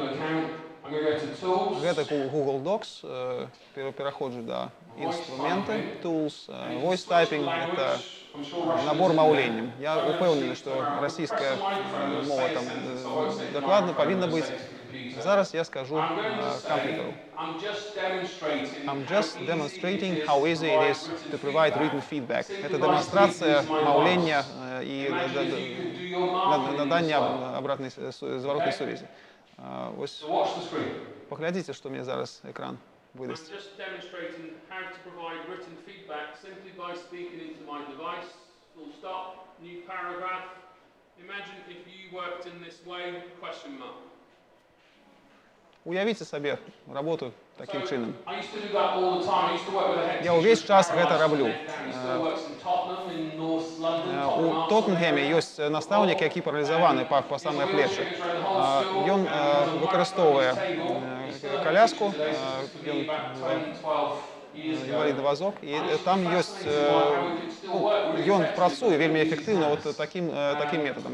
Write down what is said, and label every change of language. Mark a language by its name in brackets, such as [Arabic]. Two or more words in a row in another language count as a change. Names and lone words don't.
[Belarusian] Гэта Google Docs, пераходжу да інструменты, [English] Tools, Voice Typing, [Belarusian] это набор маўленнем. Я упэўнены, што расійская мова там дакладна павінна быць. Зараз я скажу камп'ютару. [English] I'm just demonstrating how easy it is to provide written feedback. [Belarusian] Это дэманстрацыя маўлення і надання зваротнай сувязі. Ось паглядзіце, што мне зараз экран выдасць. [English] I'm just demonstrating how to provide written feedback simply by speaking into my device. Full stop, new paragraph. Imagine if you worked in this way, question mark. [Belarusian] Уявіце сабе работу такім чынам. Я ўвесь час гэта раблю. У Тоттенгеме ёсць настаўнік, які паралізаваны па самыя плечы. Ён выкарыстоўвае коляску, інвалідны вазок, і там ёсць, ён працуе вельмі эфектыўна такім метадам.